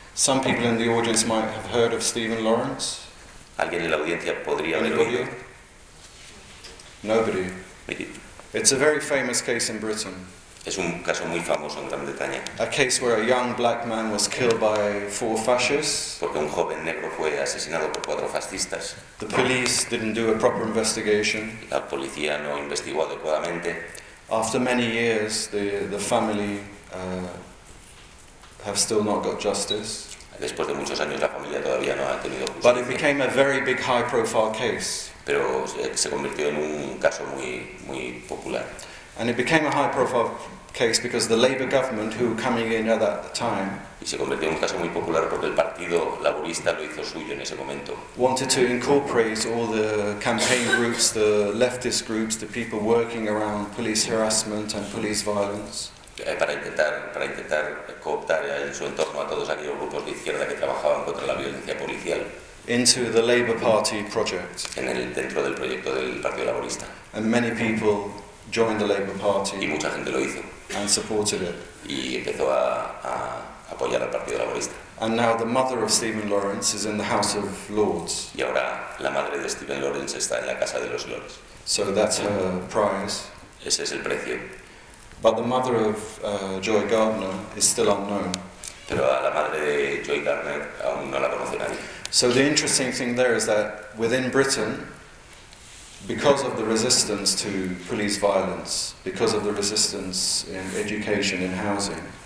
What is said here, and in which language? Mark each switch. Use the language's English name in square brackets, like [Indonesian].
[English] Some people in the audience might have heard of Stephen Lawrence. [Spanish] ¿Alguien en la audiencia podría haber oído? [English] Nobody. It's a very famous case in Britain. [Spanish] Es un caso muy famoso en Gran Bretaña. [English] A case where a young black man was killed by 4 fascists. [Spanish] Porque un joven negro fue asesinado por 4 fascistas. [English] The police didn't do a proper investigation. [Spanish] La policía no investigó adecuadamente. [English] After many years, the family have still not got justice. [Spanish] Después de muchos años, la familia todavía no ha tenido justicia. [English] But it became a very big high-profile case. [Spanish] Pero se convirtió en un caso muy muy popular. [English] And it became a high-profile case because the Labour government, who were coming in at that time, [Spanish] y se convirtió en un caso muy popular porque el Partido Laborista lo hizo suyo en ese momento. [English] Wanted to incorporate all the campaign groups, the leftist groups, the people working around police harassment and police violence. [Spanish] Para intentar cooptar en su entorno a todos aquellos grupos de izquierda que trabajaban contra la violencia policial. [English] Into the Labour Party project. [Spanish] Dentro del proyecto del Partido Laborista. [English] And many people joined the Labour Party. [Spanish] Y mucha gente lo hizo. [English] And supported it. [Spanish] Y empezó a apoyar al Partido Laborista. [English] And now the mother of Stephen Lawrence is in the House of Lords. [Spanish] Y ahora la madre de Stephen Lawrence está en la Casa de los Lords. [English] So that's her prize. [Spanish] Ese es el precio. [English] But the mother of Joy Gardner is still unknown. [Spanish] Pero a la madre de Joy Gardner aún no la conoce nadie. [English] So the interesting thing there is that within Britain, because of the resistance to police violence, because of the resistance in education, in housing.